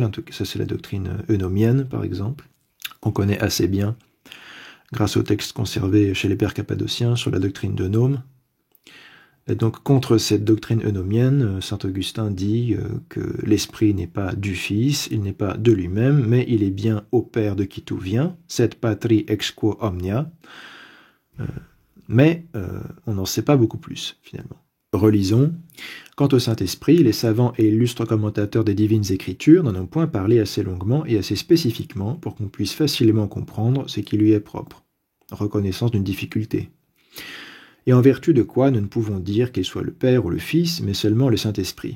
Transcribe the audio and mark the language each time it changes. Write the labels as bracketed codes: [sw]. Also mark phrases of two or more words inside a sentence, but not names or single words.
[fr] En tout cas, ça c'est la doctrine eunomienne, par exemple, qu'on connaît assez bien grâce aux textes conservés chez les pères cappadociens sur la doctrine d'Eunome. Et donc, contre cette doctrine eunomienne, saint Augustin dit que l'Esprit n'est pas du Fils, il n'est pas de lui-même, mais il est bien au Père de qui tout vient, [la] sed patri ex quo omnia, [fr] mais on n'en sait pas beaucoup plus, finalement. Relisons. Quant au Saint-Esprit, les savants et illustres commentateurs des divines écritures n'en ont point parlé assez longuement et assez spécifiquement pour qu'on puisse facilement comprendre ce qui lui est propre. Reconnaissance d'une difficulté. Et en vertu de quoi nous ne pouvons dire qu'il soit le Père ou le Fils, mais seulement le Saint-Esprit.